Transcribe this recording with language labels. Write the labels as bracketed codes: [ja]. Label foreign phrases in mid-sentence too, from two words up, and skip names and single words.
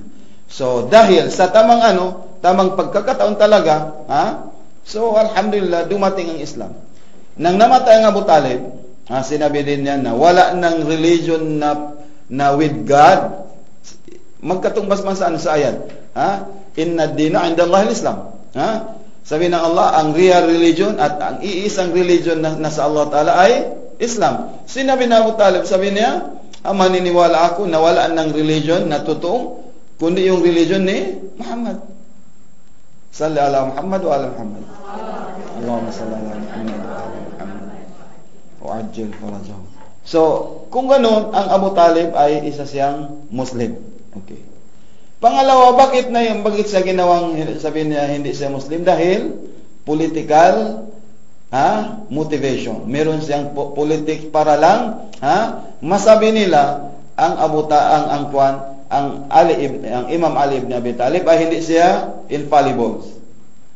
[tl] So, dahil sa tamang pagkakataon talaga, so, alhamdulillah, dumating ang Islam. Nang namatay ang Abu Talib, sinabi din niya na wala ng religion na [en] with God, [tl] magkatumbas man sa ayat. [ar] إن الدين عند الله الإسلام. [tl] Sabi ng Allah, ang [en] real religion [tl] at ang iisang religion na nasa Allah Ta'ala ay Islam. Sinabi na Abu Talib, sabi niya, maniniwala ako na wala ng religion na totoo, kundi yung religion ni Muhammad. [ar] صل على محمد وعلى محمد. اللهم صل على محمد وعلى محمد. وعجل فرجه. [tl] So, kung ganoon, ang Abu Talib ay isa siyang Muslim. Okay. Pangalawa, bakit siya ginawang, sabi niya, hindi siya Muslim? [en] Dahil political motivation. [tl] Meron siyang politics para lang masabi nila ang Imam Ali ibn Abi Talib ay hindi siya infallible.